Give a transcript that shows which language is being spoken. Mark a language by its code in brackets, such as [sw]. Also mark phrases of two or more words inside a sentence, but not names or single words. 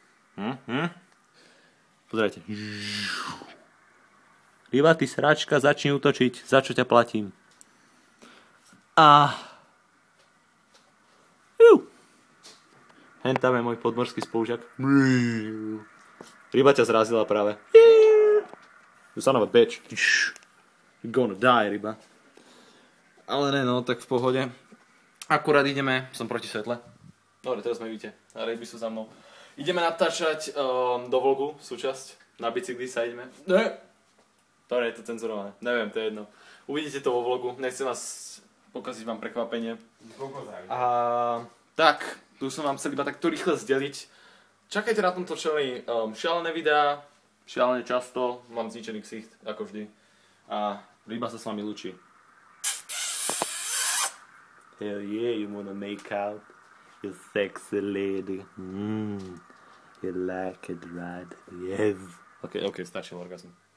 [sk] Pozerajte. Ryba, ty sračka, začni útočiť, za čo ťa platím. Hen tam je môj podmorský spolužiak. Ryba ťa zrazila práve. [en] You son of a bitch. You're gonna die, [sk] ryba. Ale ne, no, tak v pohode. Akurát ideme, som proti svetle. Dobre, teraz ma vidíte. A ryby sú za mnou. Ideme natáčať do vlogu súčasť. Na bicykli sa ideme. Dobre, je to cenzurované. Neviem, to je jedno. Uvidíte to vo vlogu. Nechcem vás pokaziť vám prekvapenie. Tak, tu som vám chcel iba takto rýchle zdeliť. Čakajte na tomto čeli šialené videá. Šialené často. Mám zničený ksicht, ako vždy. A ryba sa s vami lúči. [en] Hell yeah, you wanna make out? You sexy lady. You like it, right? Yes. [sk] Ok, stačil orgazm.